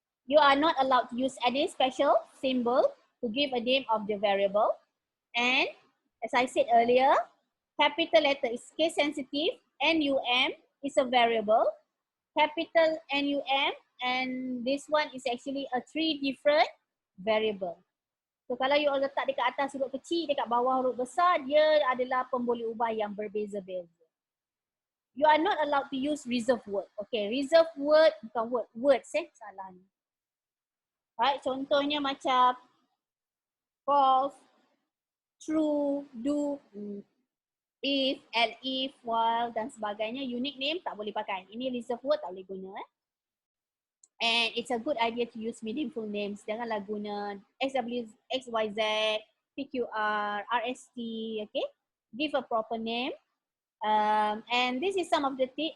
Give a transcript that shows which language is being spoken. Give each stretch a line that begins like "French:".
English: You are not allowed to use any special symbol to give a name of the variable. And as I said earlier, capital letter is case sensitive. NUM is a variable. Capital NUM, and this one is actually a 3 different variable.
Malay: So kalau you all letak dekat atas huruf kecil, dekat bawah huruf besar, dia adalah pemboleh ubah yang berbeza-beza.
English: You are not allowed to use reserved word.
Malay: Okay, reserved word bukan words salah ni. Right, contohnya macam false, true, do, if, elif, while dan sebagainya. Unique name tak boleh pakai. Ini reserved word tak boleh guna.
English: And it's a good idea to use meaningful names.
Malay: Janganlah guna
English: XYZ, PQR, RST, okay? Give a proper name. And this is some of the things.